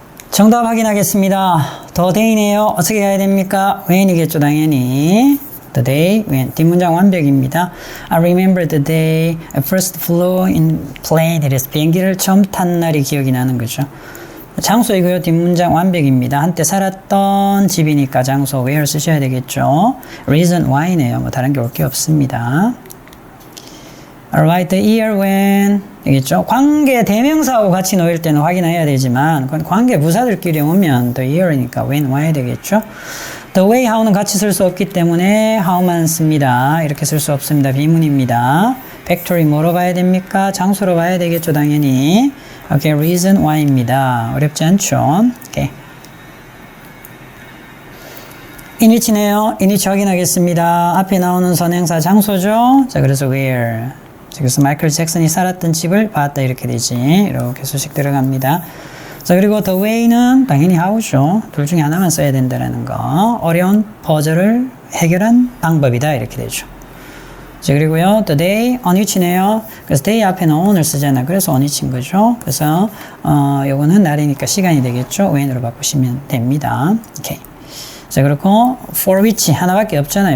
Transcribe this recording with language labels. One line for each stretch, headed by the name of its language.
Korean: 정답 확인하겠습니다. 더 데이네요. 어떻게 가야 됩니까? when이겠죠, 당연히.
English: The day when.
Korean: 뒷문장 완벽입니다.
English: I remember the day I first flew in plane.
Korean: 이래서 비행기를 처음 탄 날이 기억이 나는 거죠. 장소이고요. 뒷문장 완벽입니다. 한때 살았던 집이니까 장소 where 쓰셔야 되겠죠. reason why네요. 뭐 다른 게 올 게 없습니다.
English: Alright, the year when
Korean: 되겠죠. 관계 대명사하고 같이 놓일 때는 확인해야 되지만 관계 부사들끼리 오면 the year이니까 when why 되겠죠. The way how는 같이 쓸 수 없기 때문에 how만 씁니다. 이렇게 쓸 수 없습니다. 비문입니다. 팩토리 뭐로 봐야 됩니까? 장소로 봐야 되겠죠. 당연히. 오케이, reason why입니다. 어렵지 않죠? 오케이. in which네요. in which 확인하겠습니다. 앞에 나오는 선행사 장소죠. 자, 그래서 where. 그래서 마이클 잭슨이 살았던 집을 봤다 이렇게 되지. 이렇게 수식 들어갑니다. 자, 그리고 the way는 당연히 how죠. 둘 중에 하나만 써야 된다는 거. 어려운 퍼즐을 해결한 방법이다 이렇게 되죠. 자, 그리고요, the day, on which네요. 그래서 day 앞에는 on을 쓰잖아. 그래서 on which인 거죠. 그래서, 요거는 날이니까 시간이 되겠죠. when으로 바꾸시면 됩니다. 오케이. 자, 그렇고, for which 하나밖에 없잖아요.